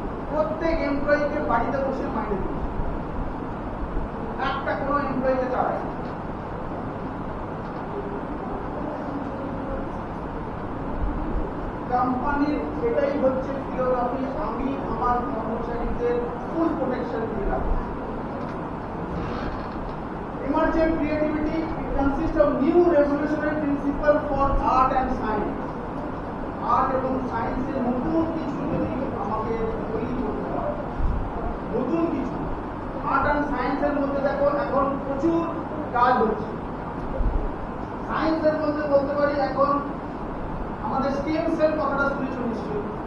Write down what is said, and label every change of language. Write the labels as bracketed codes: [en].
[bn] প্রত্যেক এমপ্লয়িকে বাড়িতে বসে মাইনে দিয়েছে, একটা কোনো এমপ্লয়িকে তাড়ায়। কোম্পানির এটাই হচ্ছে ফিলোসফি, আমি আমার কর্মচারীদের ফুল প্রোটেকশন দিয়ে রাখবো। [en] Emergent creativity consists of new revolutionary principle for art and science. [bn] Art এবং সায়েন্সের নতুন কিছু যদি আমাকে তৈরি করতে হয়, নতুন কিছু আর্ট অ্যান্ড সায়েন্সের মধ্যে দেখো এখন প্রচুর কাজ হচ্ছে। সায়েন্সের মধ্যে বলতে পারি এখন আমাদের স্টেম সেল কথাটা শুনেছো নিশ্চয়ই।